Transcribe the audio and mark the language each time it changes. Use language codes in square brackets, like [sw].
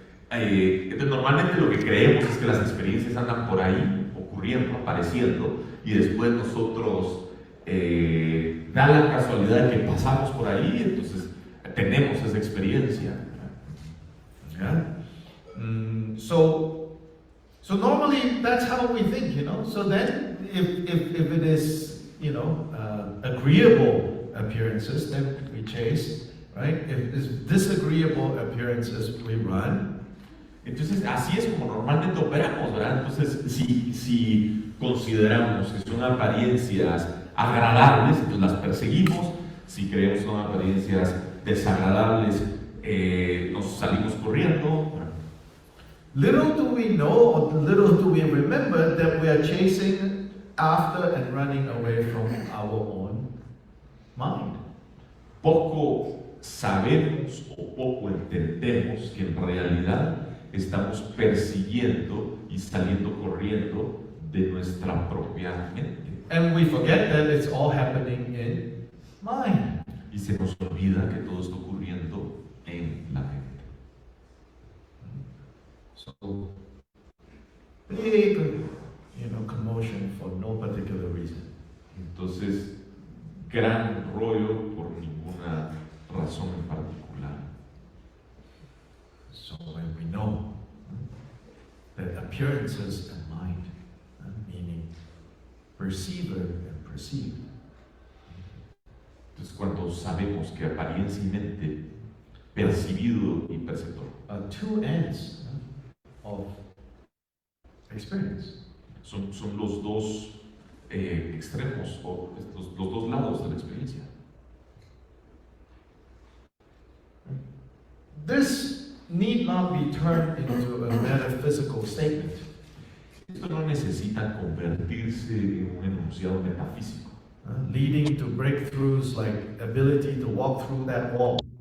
[es] Entonces, normalmente lo que creemos es que las experiencias andan por ahí, ocurriendo, apareciendo, y después nosotros da la casualidad de que pasamos por ahí, entonces tenemos esa experiencia. [en] Yeah. So normally that's how we think, So then, if it is, agreeable appearances, then we chase, right? If it's disagreeable appearances, we run. [es] Entonces, así es como normalmente operamos, ¿verdad? Entonces, si consideramos que son apariencias agradables, entonces las perseguimos. Si creemos que son apariencias desagradables, nos salimos corriendo. [en] Little do we know, or little do we remember that we are chasing after and running away from our own mind. [es] Poco sabemos o poco entendemos que en realidad estamos persiguiendo y saliendo corriendo de nuestra propia mente. [en] And we forget that it's all happening in mind. [es] Y se nos olvida que todo está ocurriendo en la mente. [en] So, big, commotion for no particular reason. [es] Entonces, gran rollo por ninguna razón en particular. [en] So when we know that appearances and mind, meaning perceiver and perceived. [es] Entonces, cuando sabemos que apariencia y mente, percibido y perceptor, [en] two ends of experience. [es] Son los dos extremos o los dos lados de la experiencia. [en] This need not be turned into a metaphysical statement. [es] Esto no necesita convertirse en un enunciado metafísico. [en] Leading to breakthroughs like ability to walk through that wall.